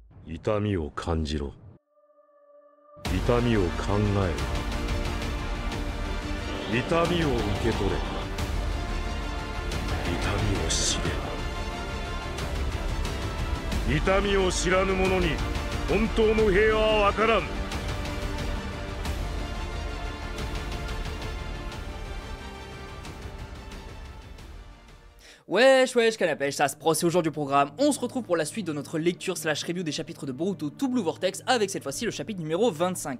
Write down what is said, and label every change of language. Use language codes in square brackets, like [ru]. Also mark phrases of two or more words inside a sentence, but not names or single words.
[ja] 痛みを感じろ。痛みを考えろ。痛みを受け取れ。痛みを知れ。痛みを知らぬ者に本当の平和はわからん。 [fr] Wesh wesh canapèche, ça se pro, c'est aujourd'hui au programme. On se retrouve pour la suite de notre lecture slash review des chapitres de Boruto To Blue Vortex avec cette fois-ci le chapitre numéro 25.